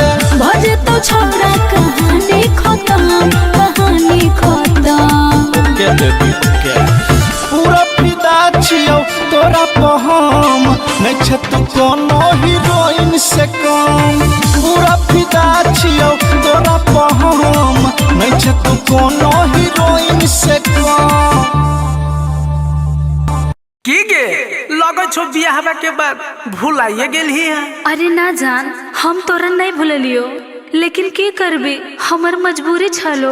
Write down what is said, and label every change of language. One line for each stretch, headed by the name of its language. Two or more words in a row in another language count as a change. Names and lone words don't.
Maithili: भजे तो छोड़ा कहानी खत्म पूरा फिदा छियो तोरा पहम नहीं छे तू कोनो हीरोइन से कम पूरा फिदा छियो तोरा पहम नहीं छे तू कोनो हीरोइन से कम की गे लगे छो बियाह के बाद भुलाइए गेल ही है अरे ना जान हम तोरा नहीं भूलियो लेकिन की करबे हमर मजबूरी छलो